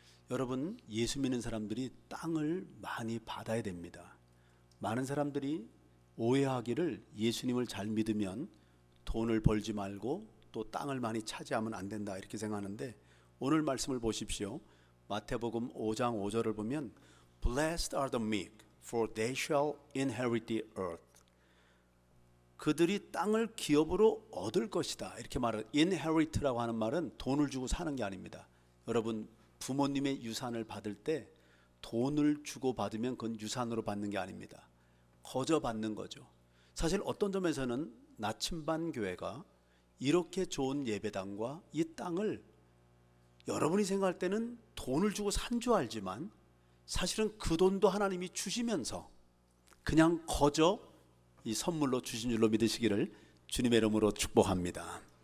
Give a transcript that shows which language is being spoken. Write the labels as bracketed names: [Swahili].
[Korean] 여러분, 예수 믿는 사람들이 땅을 많이 받아야 됩니다. 많은 사람들이 오해하기를 예수님을 잘 믿으면 돈을 벌지 말고 또 땅을 많이 차지하면 안 된다, 이렇게 생각하는데, 오늘 말씀을 보십시오. 마태복음 5장 5절을 보면 [English] Blessed are the meek, for they shall inherit the earth. [Korean] 그들이 땅을 기업으로 얻을 것이다, 이렇게 말을. inherit라고 하는 말은 돈을 주고 사는 게 아닙니다. 여러분, 부모님의 유산을 받을 때 돈을 주고 받으면 그건 유산으로 받는 게 아닙니다. 거저 받는 거죠. 사실 어떤 점에서는 나침반 교회가 이렇게 좋은 예배당과 이 땅을 여러분이 생각할 때는 돈을 주고 산 줄 알지만 사실은 그 돈도 하나님이 주시면서 그냥 거저 이 선물로 주신 줄로 믿으시기를 주님의 이름으로 축복합니다.